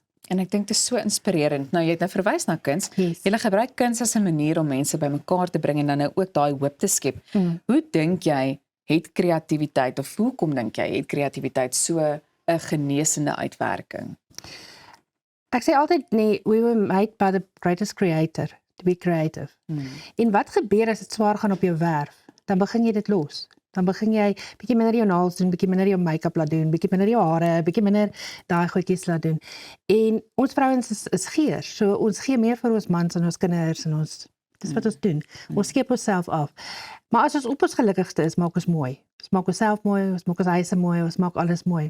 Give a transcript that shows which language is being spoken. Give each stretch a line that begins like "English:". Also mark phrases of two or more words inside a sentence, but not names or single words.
Afrikaans: En ek dink dit is so inspirerend. Nou jy het nou verwys na kuns. Yes. Jy gebruik kuns as 'n manier om mense bymekaar te bring en dan nou ook daai hoop te skep. Hoe dink jy het kreatiwiteit of hoekom dink jy het kreatiwiteit so 'n genesende uitwerking? Ek sê altyd nee,
English: we were made by the greatest creator to be creative.
Afrikaans: En wat gebeur as dit swaar gaan op jou werf? Dan begin jy dit los. Dan begin jy bietjie minder jou naels doen, bietjie minder jou make-up laat doen, bietjie minder jou hare, bietjie minder daai goedjies laat doen. En ons vrouens is geers, so ons gee meer vir ons mans en ons kinders en ons dis wat ons doen. Ons skep onsself af. Maar as ons op ons gelukkigste is, maak ons mooi. Ons maak onsself mooi, ons maak ons huise mooi, ons maak alles mooi.